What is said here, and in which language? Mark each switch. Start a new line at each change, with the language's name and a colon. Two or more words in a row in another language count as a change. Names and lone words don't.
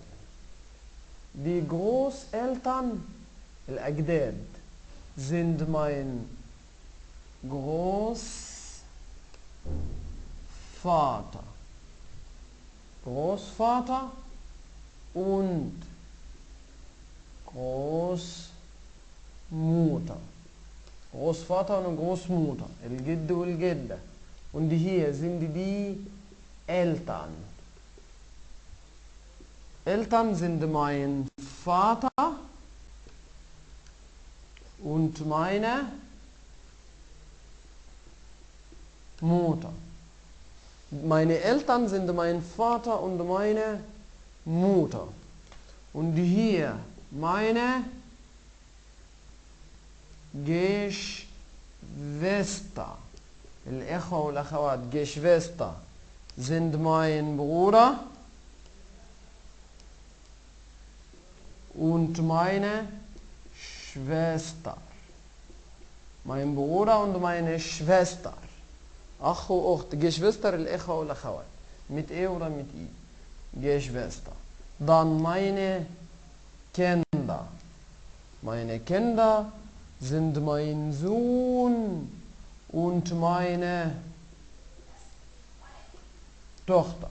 German: Die Großeltern, الأجداد, sind mein Großvater. Großvater und Großmutter. Großvater und Großmutter,
Arabic: الجد والجدة.
German: Und hier sind die Eltern. Eltern sind mein Vater und meine Mutter. Meine Eltern sind mein Vater und meine Mutter. Und hier meine Geschwister.
Arabic: الإخوة والأخوات
German: Geschwister sind mein Bruder und meine Schwester. Mein Bruder und meine Schwester.
Arabic: أخ وأخت. Geschwister الإخوة والأخوات.
German: Mit E oder mit I. Geschwister. Dann meine Kinder. Meine Kinder sind mein Sohn und meine Tochter.